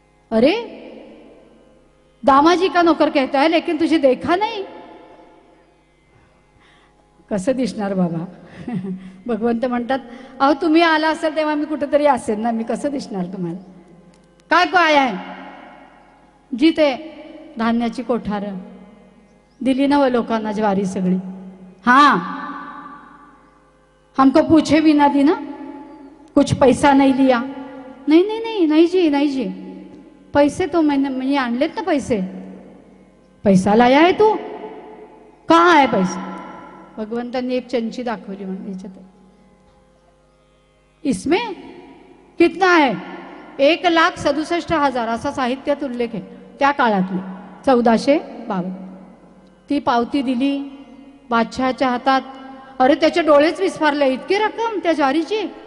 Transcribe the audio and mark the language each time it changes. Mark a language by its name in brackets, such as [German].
[Hindi] अरे दामाजी का नौकर कहता है लेकिन तुझे देखा नहीं. [Marathi] कसं दिसणार बाबा. भगवंत म्हणतात अहो तुम्ही आला असेल तेव्हा मी कुठेतरी असेल ना, मी कसं दिसणार तुम्हाला. [Hindi] काय को आया है? [Marathi] जी ते धान्याची कोठार दिली ना व लोकांना ज्वारी सगळी. [Hindi] हाँ हमको पूछे भी ना दी ना, कुछ पैसा नहीं लिया. नहीं नहीं नहीं नहीं जी नहीं जी, पैसे तो मैंने [Marathi] आणलेत ना [Hindi] पैसे. पैसा लाया है तू? कहाँ है पैसा? [Marathi] भगवंतांनी एक चंची दाखवली म्हणजे याच्यात. [Hindi] इसमें कितना है? [Marathi] 1,67,000 असा साहित्यात उल्लेख आहे त्या काळातले 1452. ती पावती दिली बादशहाच्या हातात. अरे त्याचे डोळेच विस्फारले, इतकी रक्कम त्या ज्वारीची.